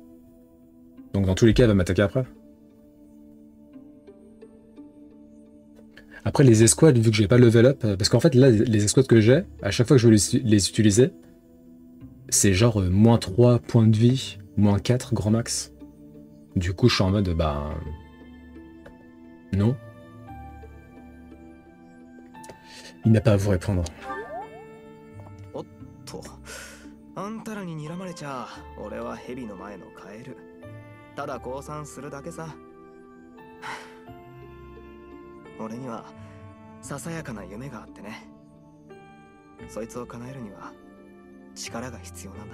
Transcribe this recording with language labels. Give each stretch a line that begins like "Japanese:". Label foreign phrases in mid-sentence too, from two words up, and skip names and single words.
French: Donc dans tous les cas, elle va m'attaquer après. Après les escouades, vu que j'ai pas
English: level up,
French: parce qu'en fait là, les escouades que j'ai, à chaque fois que je veux les utiliser, c'est genre moins 3 points de vie, moins 4 grand max. Du coup, je suis en mode, bah... non. Il n'a pas à vous répondre.
Japanese: おっと、あんたらに睨まれちゃ俺は蛇の前のカエル。ただ降参するだけさ。俺にはささやかな夢があってね。そいつを叶えるには力が必要なんだ。